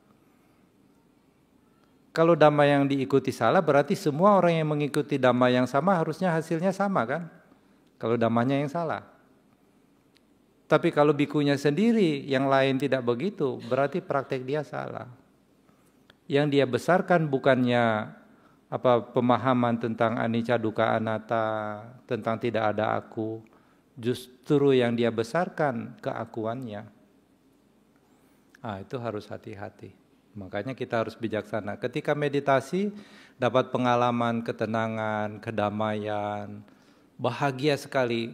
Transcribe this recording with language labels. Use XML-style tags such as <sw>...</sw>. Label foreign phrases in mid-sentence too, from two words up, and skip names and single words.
<id>Kalau dhamma yang diikuti salah, berarti semua orang yang mengikuti dhamma yang sama harusnya hasilnya sama kan? Kalau dhammanya yang salah. Tapi kalau bikunya sendiri yang lain tidak begitu, berarti praktek dia salah. Yang dia besarkan bukannya pemahaman tentang</id> <pi>anicca dukkha anatta,</pi> <id>tentang tidak ada aku, justru yang dia besarkan keakuannya. Itu harus hati-hati. Makanya kita harus bijaksana. Ketika meditasi dapat pengalaman ketenangan, kedamaian, bahagia sekali.</id>